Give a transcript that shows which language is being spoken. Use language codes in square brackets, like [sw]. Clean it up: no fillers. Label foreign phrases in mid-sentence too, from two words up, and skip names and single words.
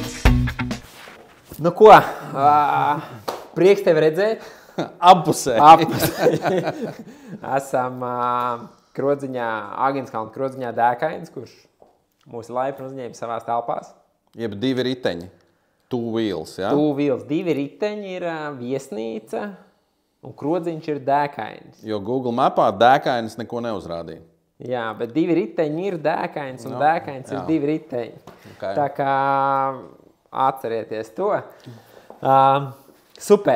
[lv] Nu ko, prieks tevi redzēt. Apusē. Esam Krodziņā, Āgenskalna Krodziņā Dēkains, kurš mūsu laipni uzņēma savās telpās. Jeb 2 riteņi. [en] Two wheels, ja? Two wheels. [lv] 2 riteņi ir viesnīca un Krodziņš ir Dēkainis. Jo Google mapā Dēkainis neko neuzrādīja. Jā, bet 2 riteņi ir Dēkains un Dēkains ir 2 riteņi. Okay. Tā kā atcerieties to. Super.